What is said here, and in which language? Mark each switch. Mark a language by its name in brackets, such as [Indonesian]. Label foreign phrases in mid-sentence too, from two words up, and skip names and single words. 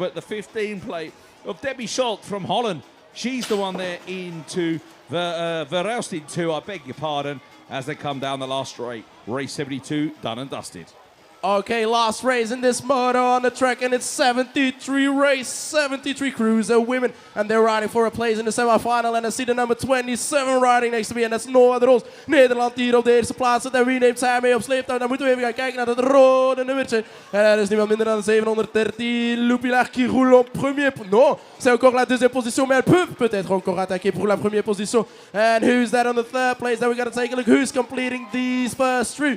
[English] But the 15 plate of Debbie Schultz from Holland, she's the one there into Verhelst in 2, I beg your pardon, as they come down the last straight. Race 72, done and dusted. Okay, last race in this moto on the track, and it's 73 race, 73 cruiser women, and they're riding for a place in the semifinal. And I see the number 27 riding next to me, and that's no other else. [Dutch] Nederland hier op de eerste plaats zit, en wie neemt zij mee op sleeptouw? Dan moeten we even gaan kijken naar dat rode nummertje. En dat is niemand minder dan de 713, Loupilard [French] qui roule en premier. Non, c'est encore la deuxième position, mais elle peut peut-être encore attaquer pour la première position. [English] And who's that on the third place? Then we gotta take a look who's completing these first three.